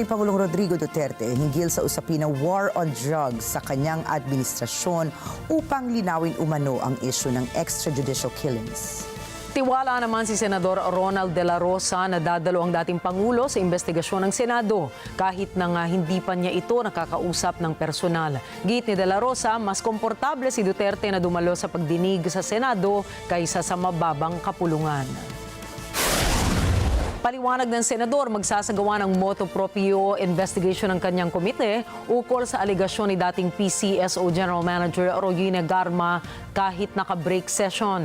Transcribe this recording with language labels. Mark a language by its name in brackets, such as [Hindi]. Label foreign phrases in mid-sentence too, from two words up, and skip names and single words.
[Filipino] Pangulong Rodrigo Duterte hinggil sa usapin ng [English] war on drugs [Filipino] sa kanyang administrasyon upang linawin umano ang issue ng [English] extrajudicial killings. [Filipino] Tiwala naman si Senador Ronald de la Rosa na dadalo ang dating Pangulo sa investigasyon ng Senado kahit na nga hindi pa niya ito nakakausap ng personal. Git ni de la Rosa, mas komportable si Duterte na dumalo sa pagdinig sa Senado kaysa sa mababang kapulungan. Paliwanag ng Senador, magsasagawa ng [Latin] motu proprio [Filipino] investigation ng kanyang komite ukol sa aligasyon ni dating PCSO General Manager Royina Garma kahit naka- [English] break session.